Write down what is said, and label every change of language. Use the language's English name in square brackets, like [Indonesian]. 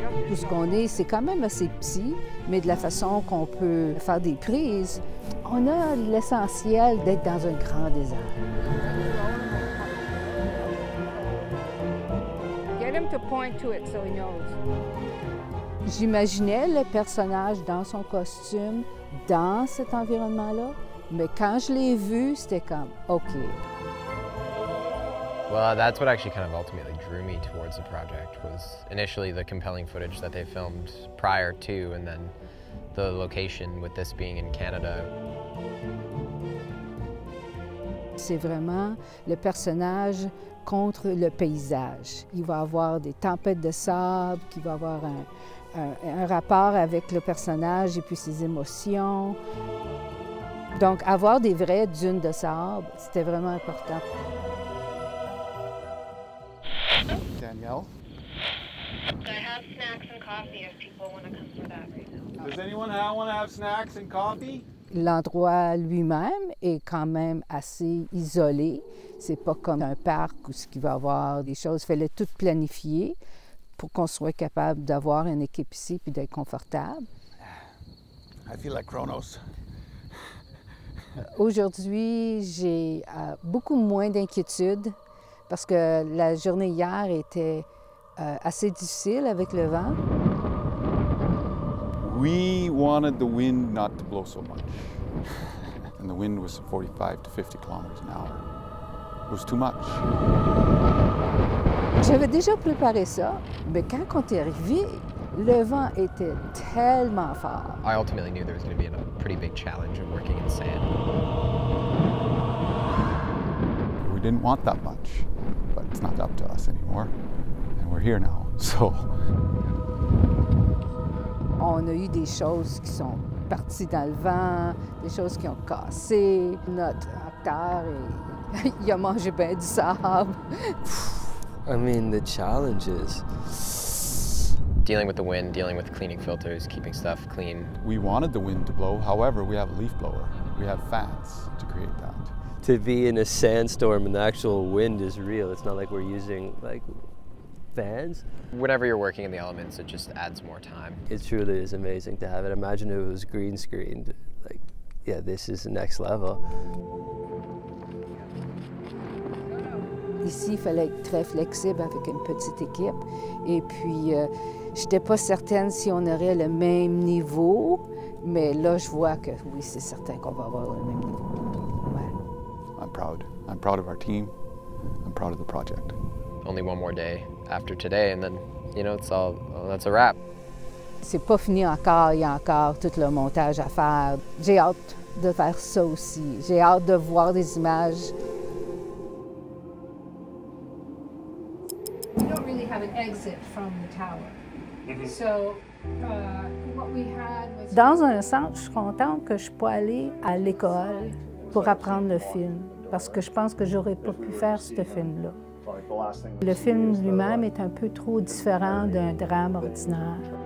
[French] Où ce qu'on est, c'est quand même assez petit, mais de la façon qu'on peut faire des prises, on a l'essentiel d'être dans un grand désert. [English] Get him to point to it so he knows. [French] J'imaginais le personnage dans son costume, dans cet environnement-là, mais quand je l'ai vu, c'était comme, OK. [English] Well, that's what actually kind of ultimately drew me towards the project, was initially the compelling footage that they filmed prior to, and then the location with this being in Canada. [French] C'est vraiment le personnage contre le paysage. Il va avoir des tempêtes de sable, qu'il va avoir un rapport avec le personnage et puis ses émotions. Donc, avoir des vraies dunes de sable, c'était vraiment important. [English] Danielle? I have snacks and coffee if people want to come for that right now. Does anyone want to have snacks and coffee? [French] L'endroit lui-même est quand même assez isolé. C'est pas comme un parc où il va y avoir des choses. Il fallait tout planifier pour qu'on soit capable d'avoir une équipe ici puis d'être confortable. [English] I feel like Kronos. [French] Aujourd'hui, j'ai beaucoup moins d'inquiétude parce que la journée hier était assez difficile avec le vent. [English] We wanted the wind not to blow so much. And the wind was 45 to 50 kilometers an hour. It was too much. [French] J'avais déjà préparé ça, mais quand on est arrivé, le vent était tellement fort. [English] I ultimately knew there was going to be a pretty big challenge of working in sand. We didn't want that much, but it's not up to us anymore. And we're here now, so. [French] On a eu des choses qui sont parties dans le vent, des choses qui ont cassé. Notre acteur, il a mangé bien du sable. [English] I mean, the challenges. Dealing with the wind, dealing with cleaning filters, keeping stuff clean. We wanted the wind to blow, however, we have a leaf blower. We have fans to create that. To be in a sandstorm and the actual wind is real. It's not like we're using like fans. Whenever you're working in the elements, it just adds more time. It truly is amazing to have it. Imagine if it was green screened. Like, yeah, this is the next level. [French] Ici, il fallait être très flexible avec une petite équipe. Et puis, je n'étais pas certaine si on aurait le même niveau, mais là, je vois que oui, c'est certain qu'on va avoir le même niveau. Ouais. [English] I'm proud. I'm proud of our team. I'm proud of the project. Only one more day after today, and then, you know, it's all, that's a wrap. [French] C'est pas fini encore, il y a encore tout le montage à faire. J'ai hâte de faire ça aussi. J'ai hâte de voir des images. [English] We don't really have an exit from the tower. So, what we had was... [French] Dans un sens, je suis contente que je peux aller à l'école pour apprendre le film, parce que je pense que j'aurais pas pu faire ce film-là. Le film lui-même est un peu trop différent d'un drame ordinaire.